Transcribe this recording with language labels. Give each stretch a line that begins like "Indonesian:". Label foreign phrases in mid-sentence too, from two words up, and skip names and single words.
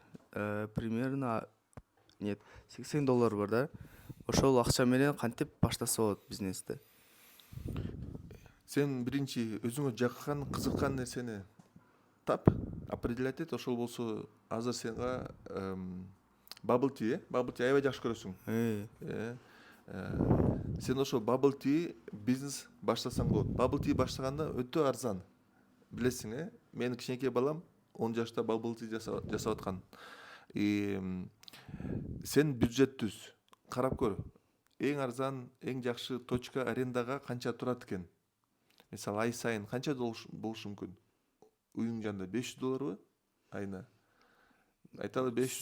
Russian: Примерно нет,
Kyrgyz: $80 бар да. Ошол акча менен кантип баштаса болот бизнести? Сен биринчи өзүңө жаккан, кызыккан нерсени тап, определять эт. Ошол болсо азыр сенга
English: bubble tea, bubble tea
Kyrgyz: аябай жакшы көрөсүң. Сен ошо
English: bubble tea
Kyrgyz: бизнес баштасаң болот.
English: Bubble tea
Kyrgyz: баштаганда өтө арзан. Билесиң, менин кичинекей балам 10 жашта
English: bubble tea
Kyrgyz: жасап аткан. Сен бюджет түз, карап көр. Эң арзан, эң жакшы точка арендага канча турат экен? Мисалы, ай сайын канча болушу мүмкүн? Үйүң жанында $500 айына. Айталы 500